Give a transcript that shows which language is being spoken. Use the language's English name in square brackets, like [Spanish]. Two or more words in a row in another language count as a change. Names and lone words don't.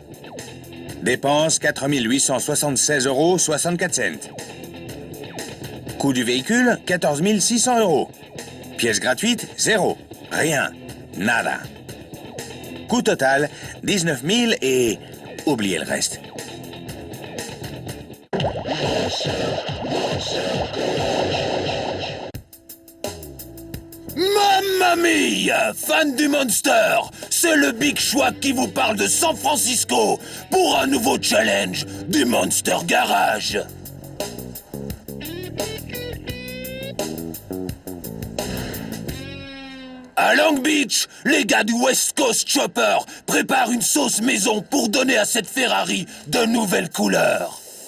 [French] Dépenses 4 876,64 €. Coût du véhicule 14 600 €. Pièces gratuites 0. Rien. Nada. Coût total 19 000 et... oubliez le reste. [Italian] Mamma mia! [French] Fan du Monster! C'est le Big Schwack qui vous parle de San Francisco pour un nouveau challenge du Monster Garage. À Long Beach, les gars du West Coast Chopper préparent une sauce maison pour donner à cette Ferrari de nouvelles couleurs.